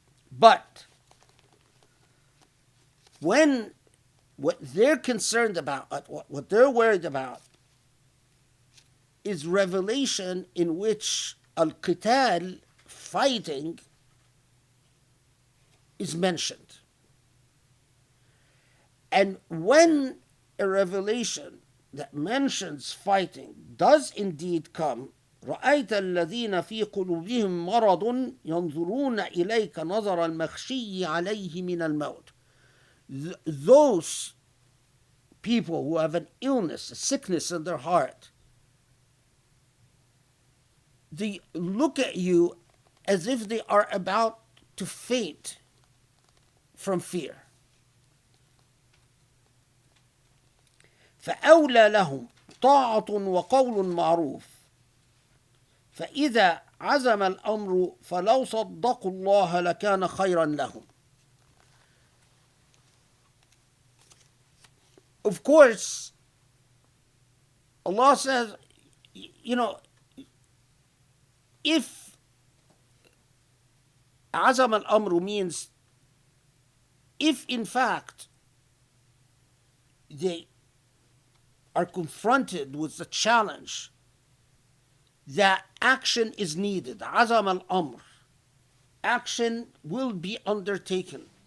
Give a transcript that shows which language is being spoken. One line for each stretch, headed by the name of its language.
English: But when what they're concerned about, what they're worried about, is revelation in which al-qital, fighting, is mentioned. And when a revelation that mentions fighting does indeed come,
Arabic: رأيت الذين في قلوبهم مرض ينظرون إليك نظر المخشي عليه من الموت.
English: Those people who have an illness, a sickness in their heart, they look at you as if they are about to faint from fear.
Arabic: فأولى لهم طاعة وقول معروف فإذا عزم الأمر فلو صدقوا الله لكان خيرا لهم.
English: Of course, Allah says, you know, if
Arabic: عزم الأمر
English: means if in fact they are confronted with the challenge that action is needed, عزم الأمر, action will be undertaken,